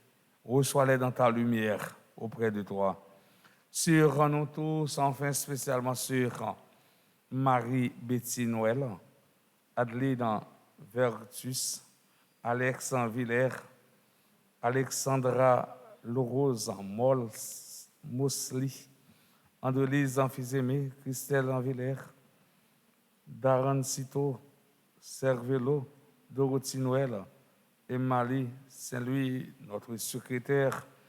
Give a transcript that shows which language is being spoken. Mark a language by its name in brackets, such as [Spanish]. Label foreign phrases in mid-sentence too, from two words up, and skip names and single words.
[French] Reçois-les dans ta lumière auprès de toi. Sur nous tous, enfin spécialement sur Marie Betty Noël, Adeline Vertus, Alex Villers, Alexandra Lorose Mosley, Andrelise Amphizémé, Christelle Villers, Darren Cito, Cervelo, Dorothy Noël, Emily Saint-Louis, notre secrétaire,